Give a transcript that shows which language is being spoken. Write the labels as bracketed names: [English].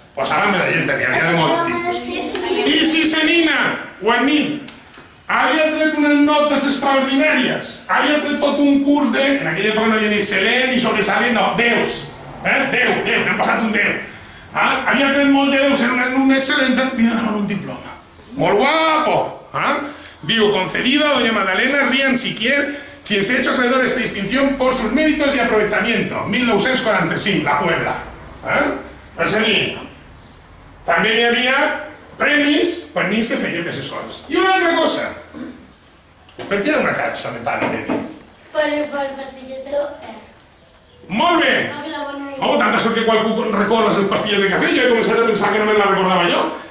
[Catalan] Posaven medalleta, que hi havia de molt tipus. I si la nina o el nin havia tret unes notes extraordinàries, havia tret tot un curs de, en aquella època no hi havia ni excel·lent ni sobresalent, no, deus. Déu, n'hem passat un Déu. Havia tret molt de Déus en una alumna excel·lenta, li donaven un diploma. Molt guapo. [Spanish] Digo, concedido a doña Magdalena Rian-Siquier, quien se ha hecho acreedor a esta distinción por sus méritos y aprovechamiento. 1945, la Puebla. [Catalan] És a dir, també hi havia premis per nins que feien aquestes coses. I una altra cosa. Per què hi ha una capsa metàl·lica aquí? Per pastilles de cafè. Molt bé! Home, tanta sort que qualcú recorda les pastilles de cafè, jo he començat a pensar que només la recordava jo.